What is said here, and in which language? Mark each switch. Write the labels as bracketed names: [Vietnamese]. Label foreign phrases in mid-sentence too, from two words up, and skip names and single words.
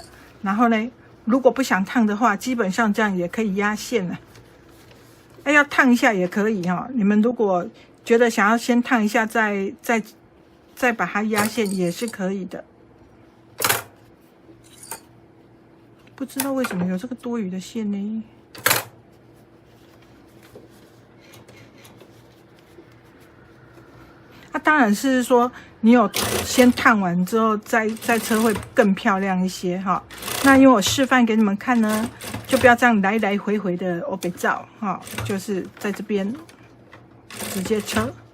[Chinese] 然後呢，如果不想燙的話，基本上這樣也可以壓線了。要燙一下也可以哈。你們如果覺得想要先燙一下，再把它壓線也是可以的。不知道為什麼有這個多餘的線呢？當然是說你有先燙完之後再車會更漂亮一些哈。那因為我示範給你們看呢，就不要這樣來來回回的歐北照哈，就是在這邊直接車。